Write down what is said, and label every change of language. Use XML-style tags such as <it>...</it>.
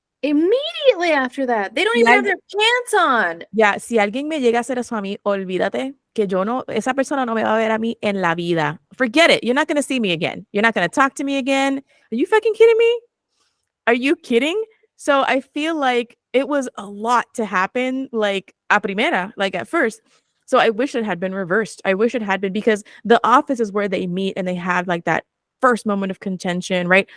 <en>Immediately after that, they don't even have their pants on.</en> <es>Ya, si alguien me llega a hacer eso a mí, olvídate que esa persona no me va a ver a mí en la vida.</es> <en>Forget it. You're not going to see me again. You're not going to talk to me again. Are you fucking kidding me? Are you kidding? So I feel like it was a lot to happen, like a primera, like at first. So I wish it had been reversed. I wish it had been, because the office is where they meet and they have like that first moment of contention, right?</en>